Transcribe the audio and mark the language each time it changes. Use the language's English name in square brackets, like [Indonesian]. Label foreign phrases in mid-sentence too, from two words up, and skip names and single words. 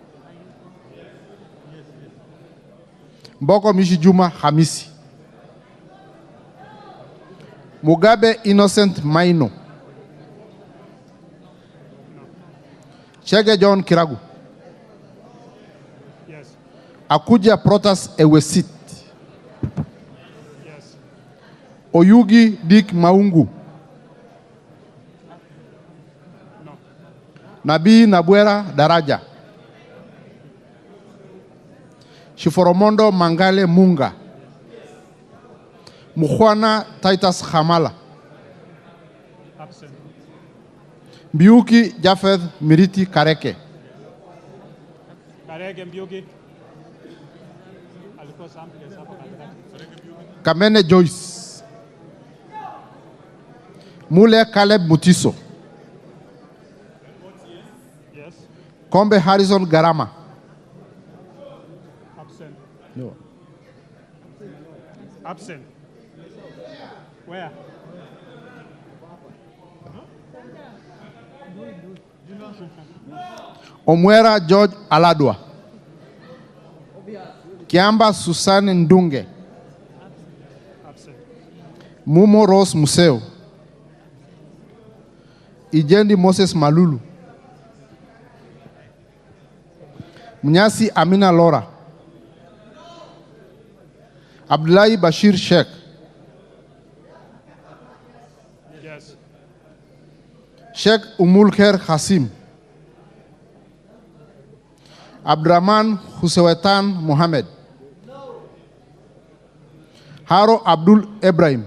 [English] Mboko Mishi Juma Hamisi, Mugabe Innocent Maino, Chege John Kiragu, Yes. Akuja Protas Ewesit, Yes. Oyugi Dick Maungu, No. Nabii Nabwera Daraja, Shiforomondo Mangale Munga, Mukhwana Titus Hamala, Absent. Biuki Japheth Miriti Kareke, Karege Mbiuki. [Swahili] Alikuwa sample hapa katikati. [English] Kamene Joyce, Mule Caleb Mutiso, Yes. Kombe Harrison Garama, Absent. no. Absent. Where? Omwera George Aladwa, Kiamba Susan Ndunge, Absent. Mumo Rose Museo, Ijendi Moses Malulu, Mnyasi Amina Lora, Abdullahi Bashir Sheikh, Yes. Sheikh Umulkher Hasim, Abdurrahman Husewetan Mohammed, Haro Abdul Ibrahim,